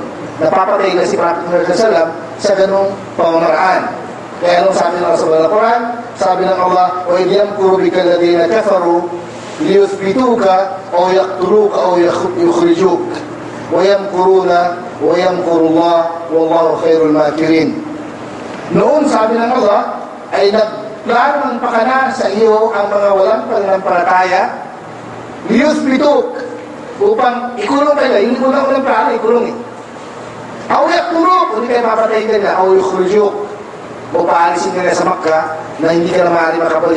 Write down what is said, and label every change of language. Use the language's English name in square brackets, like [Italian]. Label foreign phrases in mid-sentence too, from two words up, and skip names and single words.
[Filipino] Napapatay na si Prophet Muhammad sallallahu sa ganong pamamaraan. Kaya anong sabi ng Rasulullah ng Quran? Sabi ng Allah, [Arabic] وَإِذْ يَمْكُرُ بِكَ الَّذِينَ كَفَرُوا لِيُثْبِتُوكَ أَوْ يَقْتُلُوكَ أَوْ يُخْرِجُوكَ وَيَمْكُرُونَ وَيَمْكُرُ اللَّهُ وَاللَّهُ خَيْرُ الْمَاكِرِينَ. [Filipino] Noon, sabi ng Allah, ay nagplano ng pakana sa iyo ang mga walang pananampalataya, liyuthbituk, upang ikulong kayo. Hindi ko na unang plano, ikulong eh. [Arabic] أو يقتلوك, [Filipino] hindi kayo papatayin nila. [Arabic] أو يخرجوك, [Filipino] o paalisin nila sa Makkah na hindi ka na maaari makabalik.